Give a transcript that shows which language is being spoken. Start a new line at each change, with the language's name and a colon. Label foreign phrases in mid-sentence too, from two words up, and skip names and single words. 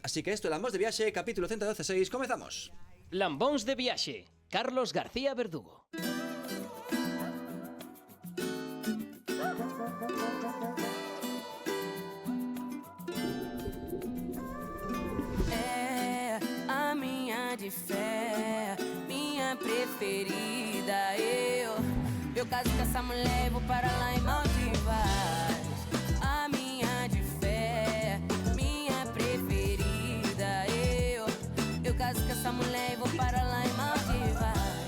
Galician: Así que isto é Lambóns de Viaxe, capítulo 116. Comezamos. Lambóns de Viaxe, Carlos García Verdugo.
Portuguese: É a minha de fé, minha preferida. Eu caso com essa mulher e vou para lá em Maldivas. A minha de fé, minha preferida. Eu caso com essa mulher e vou para lá em Maldivas.